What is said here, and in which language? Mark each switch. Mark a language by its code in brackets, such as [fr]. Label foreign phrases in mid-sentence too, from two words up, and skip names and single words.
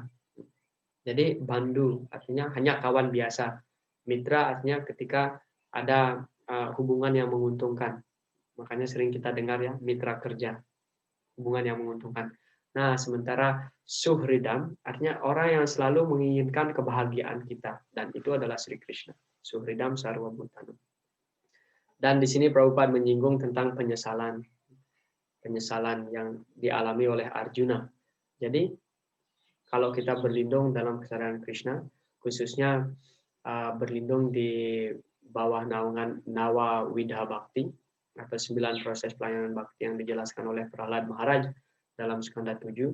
[id] Jadi bandu artinya hanya kawan biasa. Mitra artinya ketika ada hubungan yang menguntungkan. Makanya sering kita dengar ya, mitra kerja. Hubungan yang menguntungkan. Nah, sementara suhridam artinya orang yang selalu menginginkan kebahagiaan kita. Dan itu adalah Sri Krishna. [sa] सुहृदम् सर्व भूतानाम्. [id] Dan di sini Prabhupada menyinggung tentang penyesalan yang dialami oleh Arjuna. Jadi kalau kita berlindung dalam kesadaran Krishna, khususnya berlindung di bawah naungan Nawa Widha Bhakti atau 9 proses pelayanan bhakti yang dijelaskan oleh Prahlad Maharaj dalam skanda 7.